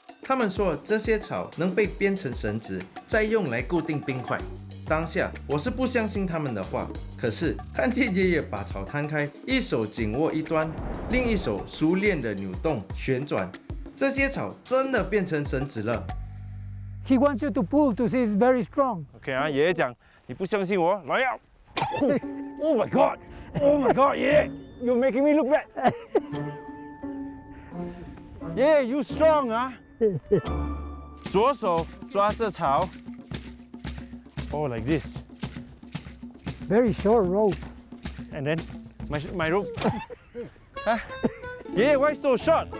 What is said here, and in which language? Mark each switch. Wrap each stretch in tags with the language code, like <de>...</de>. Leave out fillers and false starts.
<zh>他们说这些草能被编成绳子，再用来固定冰块。当下我是不相信他们的话，可是看见爷爷把草摊开，一手紧握一端，另一手熟练的扭动旋转，这些草真的变成绳子了。</zh> <en>He wants you to pull to see it's very strong.</en> <zh>OK 啊，爷爷讲，你不相信我，来呀！</zh> <en>Oh my god! Oh my god! 爷爷 ，You're making me look bad. 爷爷 ，You strong 啊！</en> <zh>左手抓着草。</zh> <en>Oh, like this. Very short rope. And then my rope. Huh? Yeah, why so short?</en>